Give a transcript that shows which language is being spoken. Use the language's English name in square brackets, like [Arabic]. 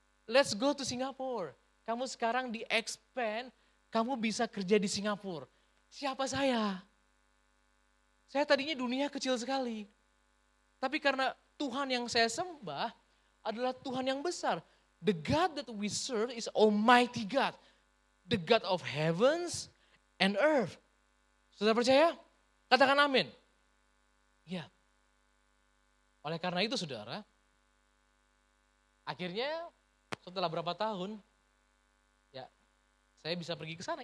[English] Let's go to Singapore. [Indonesian] Kamu sekarang di-expand, kamu bisa kerja di Singapura. Siapa saya? Saya tadinya dunia kecil sekali. Tapi karena Tuhan yang saya sembah adalah Tuhan yang besar. [English] The God that we serve is Almighty God. The God of heavens and earth. [Indonesian] Sudah percaya? Katakan amin. Ya. Oleh karena itu saudara, akhirnya setelah berapa tahun, ya saya bisa pergi ke sana.